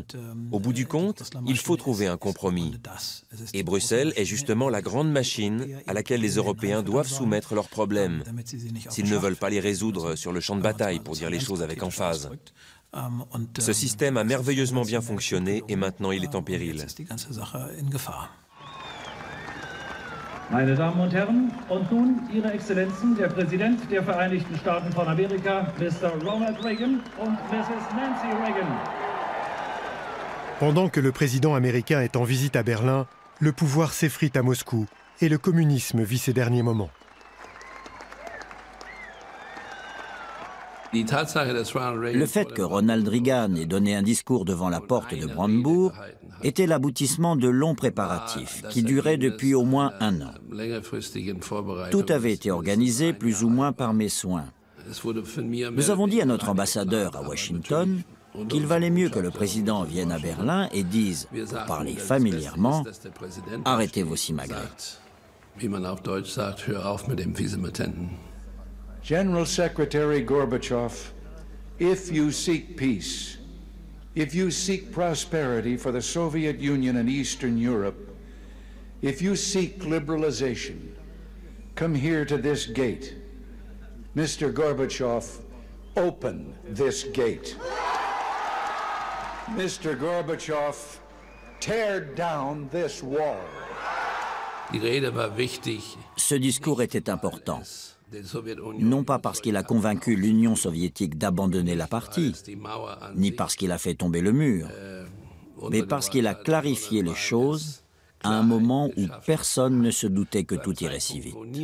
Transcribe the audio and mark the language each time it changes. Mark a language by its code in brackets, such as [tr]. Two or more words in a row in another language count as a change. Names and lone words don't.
[fr] Au bout du compte, il faut trouver un compromis. Et Bruxelles est justement la grande machine à laquelle les Européens doivent soumettre leurs problèmes, s'ils ne veulent pas les résoudre sur le champ de bataille, pour dire les choses avec emphase. Ce système a merveilleusement bien fonctionné et maintenant il est en péril. [de] Meine Damen und Herren, und nun Ihre Exzellenzen, der Präsident der Vereinigten Staaten von Amerika, Mr. Ronald Reagan und Mrs. Nancy Reagan. [fr] Pendant que le président américain est en visite à Berlin, le pouvoir s'effrite à Moscou et le communisme vit ses derniers moments. Le fait que Ronald Reagan ait donné un discours devant la porte de Brandebourg était l'aboutissement de longs préparatifs qui duraient depuis au moins un an. Tout avait été organisé plus ou moins par mes soins. Nous avons dit à notre ambassadeur à Washington qu'il valait mieux que le président vienne à Berlin et dise, pour parler familièrement, « Arrêtez vos simagrées ». [en] General Secretary Gorbachev, if you seek peace, if you seek prosperity for the Soviet Union and Eastern Europe, if you seek liberalization, come here to this gate. Mr. Gorbachev, open this gate. Mr. Gorbachev, tear down this wall. [fr] Ce discours était important. Non pas parce qu'il a convaincu l'Union soviétique d'abandonner la partie, ni parce qu'il a fait tomber le mur, mais parce qu'il a clarifié les choses à un moment où personne ne se doutait que tout irait si vite.